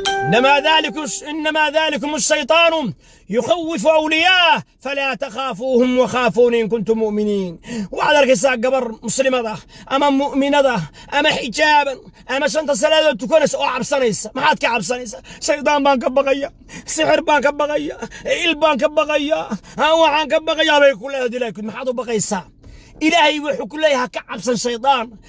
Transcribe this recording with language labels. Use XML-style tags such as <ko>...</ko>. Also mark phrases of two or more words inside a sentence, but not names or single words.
<ar>إنما ذلك، إنما ذلكم الشيطان يخوف أولياءه. فلا تخافوهم وخافوني إن كنتم مؤمنين.</ar> <so>Waxaad arkaysaa gabar muslimad ah, ama mu'minad ah, ama xijaaban, ama shanta salaadood tukanaysa oo cabsanaysa. Maxaad ka cabsanaysaa? "Shaydaan baan ka baqaya, sixir baan ka baqaya, il baan ka baqaya, ha, waxaan ka baqayaa," bay ku leedahay. Ilaahay, maxaad u baqaysaa? Ilaahay wuxuu ku leeyahay, "Ha ka cabsan shaydaan.</so>